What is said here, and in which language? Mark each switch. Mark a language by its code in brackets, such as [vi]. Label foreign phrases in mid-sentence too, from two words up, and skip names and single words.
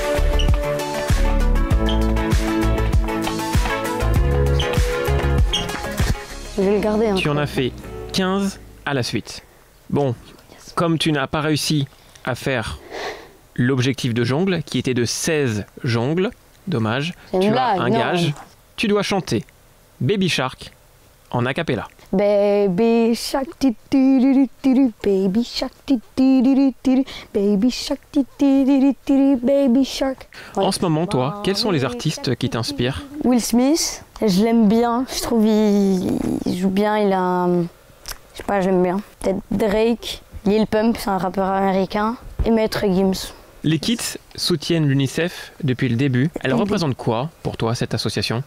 [fr] Je vais le garder. Hein. Tu en as fait 15 à la suite. Bon, comme tu n'as pas réussi à faire l'objectif de jongle, qui était de 16 jongles, dommage, C'est une tu as blague, un non. gage, tu dois chanter Baby Shark en a cappella. [en] Baby shark, ti ti di di di di, baby shark, ti ti di di di di, baby shark, ti ti di di di di, baby shark. [fr] Ouais. En ce moment, toi, quels sont les artistes qui t'inspirent? Will Smith, je l'aime bien. Je trouve il joue bien. Il a, je sais pas, j'aime bien. Peut-être Drake, Lil Pump, c'est un rappeur américain, et Maître Gims. Les Kids soutiennent l'UNICEF depuis le début. Elle représente quoi pour toi, cette association?